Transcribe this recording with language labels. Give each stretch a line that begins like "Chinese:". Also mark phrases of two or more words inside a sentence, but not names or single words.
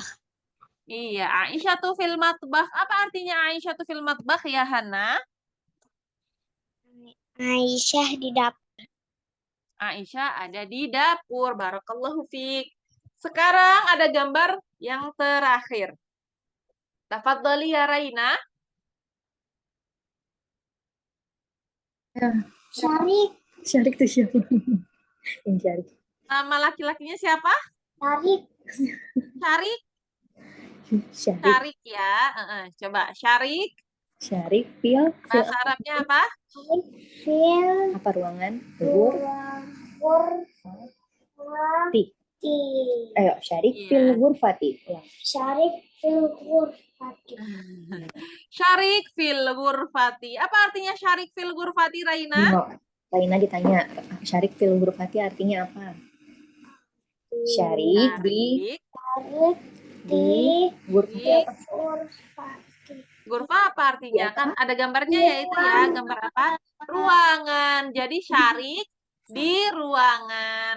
Indonesian: iya, Aisyah tuh
Arabic: في المطبخ.
Indonesian: Apa artinya Aisyah tuh
Arabic: في المطبخ
Indonesian: ya, Hana? Aisyah di dapur. Aisyah ada di dapur.
Arabic: بارك الله فيك.
Indonesian: Sekarang ada gambar yang terakhir.
Arabic: تفضلي يا Raina.
Indonesian: Syarik. Syarik tuh siapa? Yang Syarik. Nama laki-lakinya siapa? Syarik. Syarik. Syarik. Syarik ya. Coba Syarik. Syarik. Fil Bahasa Arabnya apa? Fil. apa ruangan? Gur. Ti. Ayo, Syarik Iya.
Arabic: في الغرفة. Ya. Syarik في الغرفة. Syarik في الغرفة.
Indonesian: Apa artinya
Arabic: syarik في الغرفة,
Indonesian: Raina? No. Raina ditanya,
Arabic: Syarik في الغرفة
Indonesian: artinya apa? Syarik di Syarik di ghurfati di apa? ghurfati. Ghurfa apa artinya? Iya. Kan ada gambarnya ya itu ya. Gambar apa? Ruangan. Jadi syarik di ruangan.